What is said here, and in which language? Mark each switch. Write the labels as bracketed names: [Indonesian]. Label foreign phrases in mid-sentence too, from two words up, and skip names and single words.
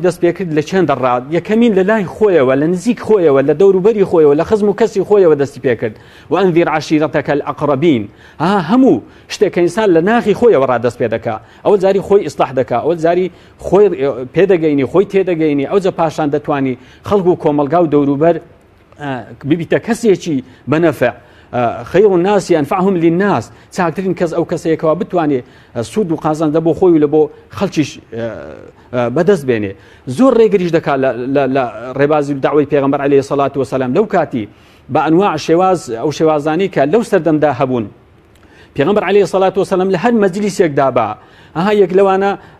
[Central Kurdish] دەست پێ کرد لە چێن دەڕات یەکەمین لە لای خۆیەوە لە نزیک خۆیەوە لە دەوروبەری خۆیەوە لە خزم و کەسی خۆیەوە دەستی پێ کرد [Arabic] وأنذر عشيرتك الأقربين [Central Kurdish] هەموو شتێک کە ئینسان لە ناخی خۆیەوە ڕادەست پێ دەکا ئەوە جاری خۆی ئیسلاح دەکا ئەوە جاری خۆی پێدەگەینی خۆی تێدەگەینی ئەوجە پاشان دەتوانی خەڵک و کۆمەلگا و دەوروبەر ببیتە کەسێکی بەنەفع [Arabic] خير الناس ينفعهم للناس [Central Kurdish] چاکترین کەس ئەو کەسەیەکەوە بتوانێت سوود و قازانجە بۆ خۆی و لە بۆ خەڵکیش بەدەست بێنێ زۆر ڕێگریش دەکات لە ڕێبازی و داوای پێغەمبەر [Arabic] عەلەیهی سەڵات وسەلام [Central Kurdish] لەو کاتی بە ئەنواع شێواز ئەو شێوازانی کە لەو سەردەمدا هەبوون پێغەمبەر [Arabic] عەلەیهی سەڵات وسەلام [Central Kurdish] لە هەر مەجلیسێکدا بە یەک لەوانە